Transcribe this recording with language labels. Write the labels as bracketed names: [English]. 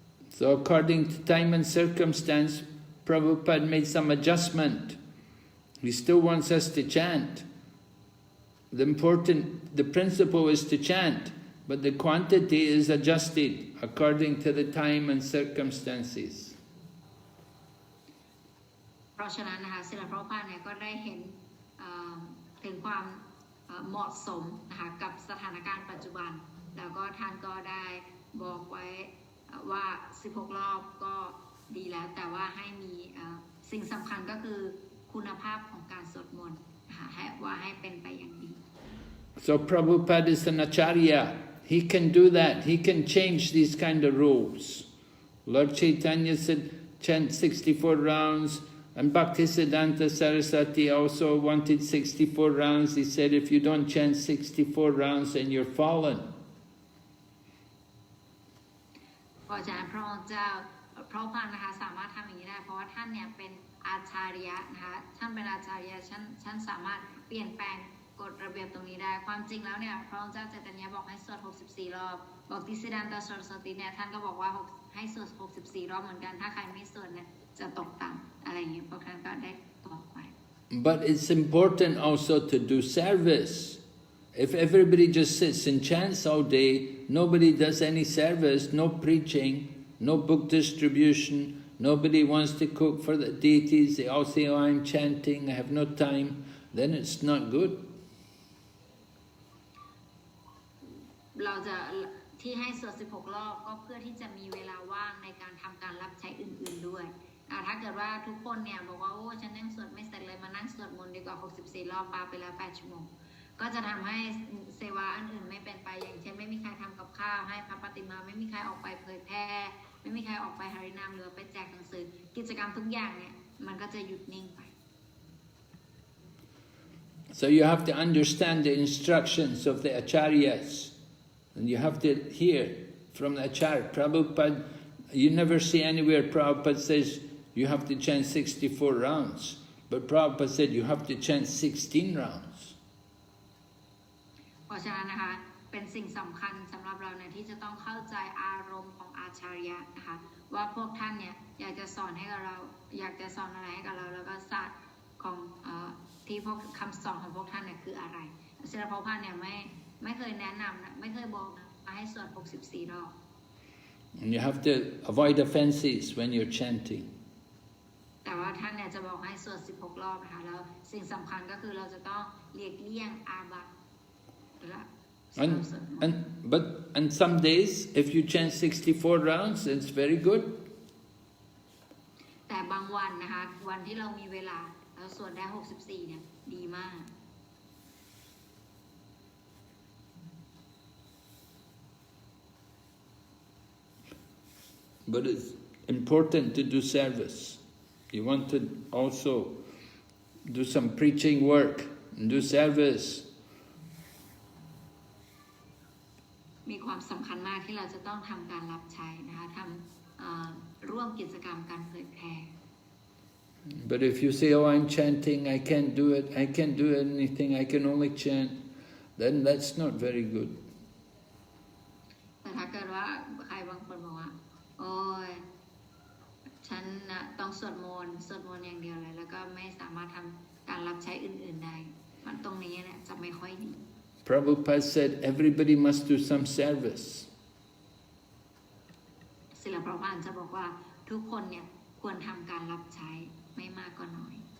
[English] So according to time and circumstance, Prabhupada made some adjustment. He still wants us to chant. The principle is to chant, but the quantity is adjusted according to the time and circumstances. [Thai] เพราะฉะนั้นนะคะศิลปภาเนี่ยก็ได้เห็นถึงความเหมาะสมนะคะกับสถานการณ์ปัจจุบันแล้วก็ท่านก็ได้บอกไว้ว่า16 รอบก็ดีแล้วแต่ว่าให้มีสิ่งสำคัญก็คือคุณภาพของการสวดมนต์นะคะ นะคะให้เป็นไปอย่างดี [English] So Prabhupada is an acharya. He can do that. He can change these kind of rules. Lord Chaitanya said, chant 64 rounds. And Bhaktisiddhanta Saraswati also wanted 64 rounds. He said, if you don't chant 64 rounds, then you're fallen. [Thai] เพราะฉะนั้นพระองค์เจ้าพระพันนะคะสามารถทำอย่างนี้ได้เพราะว่าท่านเนี่ยเป็นอาจารยะนะคะท่านเป็นอาจารยะท่านสามารถเปลี่ยนแปลงกฎระเบียบตรงนี้ได้ความจริงแล้วเนี่ยพระองค์เจ้าใจตรัญญาบอกให้สวด64รอบบอกติสิดันตสรสติเนี่ยท่านก็บอกว่าให้สวด64รอบเหมือนกันถ้าใครไม่สวดเนี่ยจะตกต่ำอะไรอย่างนี้พวกท่านก็ได้บอกไว้ [English] But it's important also to do service. If everybody just sits and chants all day, nobody does any service, no preaching, no book distribution, nobody wants to cook for the deities, they all say, oh, I'm chanting, I have no time, then it's not good. [Thai] เราจะที่ให้สวด16รอบก็เพื่อที่จะมีเวลาว่างในการทำการรับใช้อื่นๆด้วยถ้าเกิดว่าทุกคนเนี่ยบอกว่าโอ้ฉันยังสวดไม่เสร็จเลยมานั่งสวดมนต์ดีกว่า64รอบปาไปแล้ว8ชั่วโมงก็จะทำให้เซวาอันอื่นไม่เป็นไปอย่างเช่นไม่มีใครทำกับข้าวให้พระปฏิมาไม่มีใครออกไปเผยแพร่ไม่มีใครออกไปหารินามหรือไปแจกหนังสือกิจกรรมทุกอย่างเนี่ยมันก็จะหยุดนิ่งไป [English] So you have to understand the instructions of the acharyas. And you have to hear from the acharya. Prabhupada, you never see anywhere Prabhupada says you have to chant 64 rounds. But Prabhupada said you have to chant 16 rounds. [Thai] เพราะฉะนั้นนะคะเป็นสิ่งสำคัญสำหรับเราเนี่ยที่จะต้องเข้าใจอารมณ์ของอาจารย์นะคะว่าพวกท่านเนี่ยอยากจะสอนให้กับเราอยากจะสอนอะไรให้กับเราแล้วก็ศาสตร์ของที่พวกคำสอนของพวกท่านเนี่ยคืออะไรศิลปะพันธ์เนี่ยไม่เคยแนะนำนะไม่เคยบอกให้สวด64รอบ [English] And you have to avoid offenses when you're chanting. [Thai] แต่ว่าท่านเนี่ยจะบอกให้สวด16รอบนะคะแล้วสิ่งสำคัญก็คือเราจะต้องเลี่ยงอาบัติ [English] And some days, if you chant 64 rounds, it's very good. [Thai] แต่บางวันนะคะวันที่เรามีเวลาเราสวดได้64เนี่ยดีมาก [English] But it's important to do service. You want to also do some preaching work and do service. [Thai] มีความสำคัญมากที่เราจะต้องทำการรับใช้นะคะทำร่วมกิจกรรมการเผยแพร่ [English] But if you say, oh, I'm chanting, I can't do it, I can't do anything, I can only chant, then that's not very good. [Thai] แต่ถ้าเกิดว่าใครบางคนบอกว่าโอ้ยฉันนะต้องสวดมนต์อย่างเดียวเลยแล้วก็ไม่สามารถทำการรับใช้อื่นๆได้มันตรงนี้เนี่ยจะไม่ค่อยดี [English] Prabhupada said everybody must do some service. [Thai] ศิลปะพันธ์จะบอกว่าทุกคนเนี่ยควรทำการรับใช้ไม่มากก็น้อย